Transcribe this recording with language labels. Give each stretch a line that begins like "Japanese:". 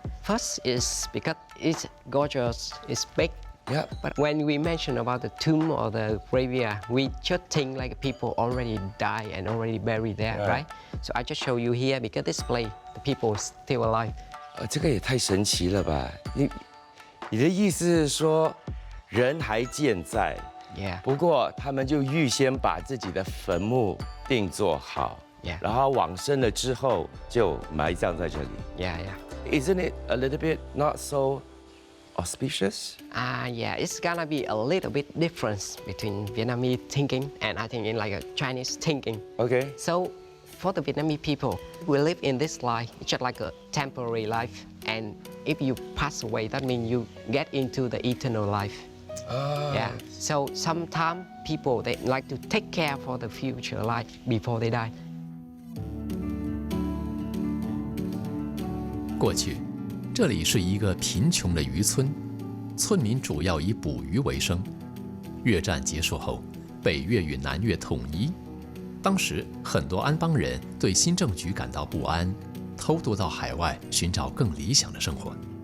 English: First is because it's gorgeous, it's big. Yeah. But when we mention about the tomb or the graveyard, we just think like people already died and already buried there, right? So I just show you here because this place, the people still alive.
Chinese: 这个也太神奇了吧！你的意思是说，人还健在，
English: Yeah.
Chinese: 不过他们就预先把自己的坟墓定做好，
English: Yeah.
Chinese: 然后往生了之后就埋葬在这里。
English: Yeah, yeah. Isn't it a little bit not so auspicious? Yeah, it's gonna be a little bit difference between Vietnamese thinking and I think in like a Chinese thinking. Okay. So for the Vietnamese people, we live in this life, it's just like a temporary life. And if you pass away, that means you get into the eternal life. Yeah. So sometimes people, they like to take care for the future life before they die.
Chinese: 过去，这里是一个贫穷的渔村，村民主要以捕鱼为生。越战结束后，北越与南越统一。当时很多安邦人对新政局感到不安，偷渡到海外寻找更理想的生活。